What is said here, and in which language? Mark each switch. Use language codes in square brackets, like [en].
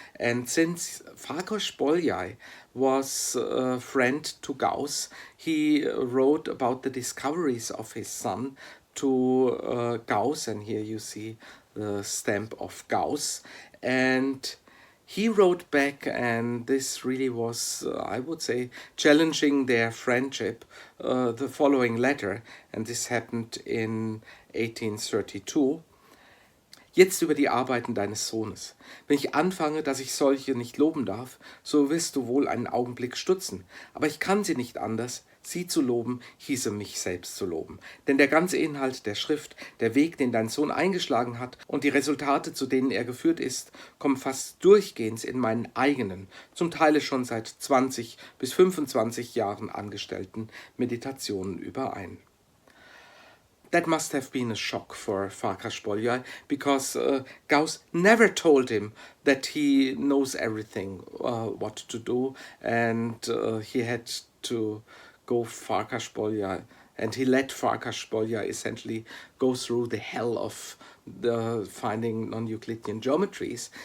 [en] And since Farkas Bolyai was a friend to Gauss, he wrote about the discoveries of his son to Gauss, and here you see the stamp of Gauss, and he wrote back, and this really was, I would say, challenging their friendship, the following letter, and this happened in 1832. [de] Jetzt über die Arbeiten deines Sohnes. Wenn ich anfange, dass ich solche nicht loben darf, so wirst du wohl einen Augenblick stutzen. Aber ich kann sie nicht anders. Sie zu loben, hieße mich selbst zu loben. Denn der ganze Inhalt der Schrift, der Weg, den dein Sohn eingeschlagen hat und die Resultate, zu denen er geführt ist, kommen fast durchgehend in meinen eigenen, zum Teil schon seit 20 bis 25 Jahren angestellten Meditationen überein. [en] That must have been a shock for Farkas Bolyai, because Gauss never told him that he knows everything, what to do, and he had to go Farkas Bolyai, and he let Farkas Bolyai essentially go through the hell of the finding non-Euclidean geometries.